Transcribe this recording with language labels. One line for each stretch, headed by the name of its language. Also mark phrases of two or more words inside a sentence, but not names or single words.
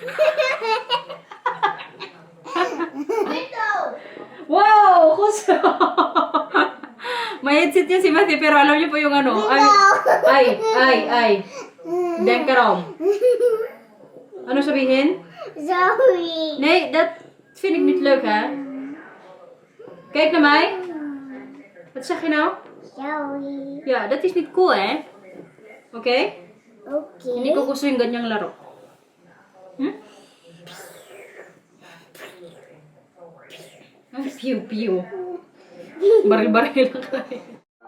Filipino: Wow! Kuso! May headset niya si Matthew, pero alam niyo po yung Ay. Denkarom. Ano sabihin? Zoe.
Dutch: Nee, dat vind ik niet leuk, hè? Kijk naar mij. Wat zeg je nou? Zoe. Ja, dat is niet cool, hè? Oké? Okay.
Filipino: Hindi ko gusto yung ganyang laro. Pew, pew. Baril-baril lang kayo.